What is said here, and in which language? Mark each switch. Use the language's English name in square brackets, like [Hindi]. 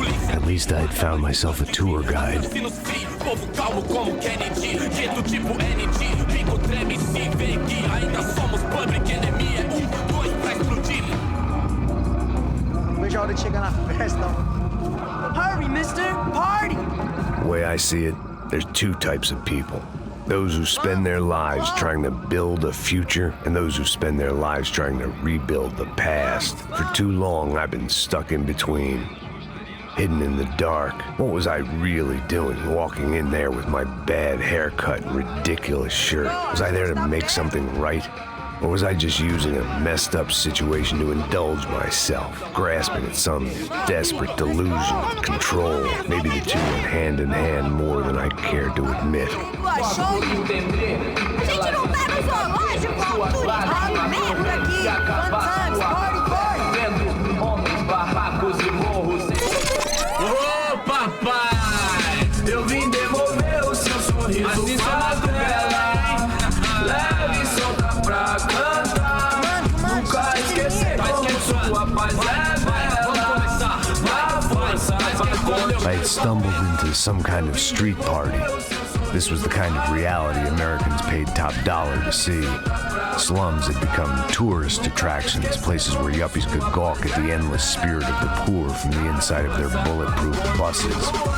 [English] At least I had found myself a tour guide. [Portuguese] Povo calmo como Kennedy, gueto tipo ND. Pico treme se vê que ainda somos [English] public enemy. [Portuguese] É 1, 2 pra explodir. Não vejo a hora de chegar na festa. [English] Hurry, mister. Party. The way I see it, there's two types of people. Those who spend their lives trying to build a future, and those who spend their lives trying to rebuild the past. For too long, I've been stuck in between. Hidden in the dark. What was I really doing walking in there with my bad haircut and ridiculous shirt? Was I there to make something right? Or was I just using a messed up situation to indulge myself, grasping at some desperate delusion of control? Maybe the two went hand in hand more than I cared to admit. [Portuguese] A gente não tá no zoológico, turismo merda aqui. [English] Fun times, party, party. [Portuguese] Homens, barracos e morros. Ô papai, eu vim devolver o seu sorriso favela. Leve e solta pra cantar. Nunca esquecer como sua paz é bela. [English] I had stumbled into some kind of street party. This was the kind of reality Americans paid top dollar to see. Slums had become tourist attractions, places where yuppies could gawk at the endless spirit of the poor from the inside of their bulletproof buses.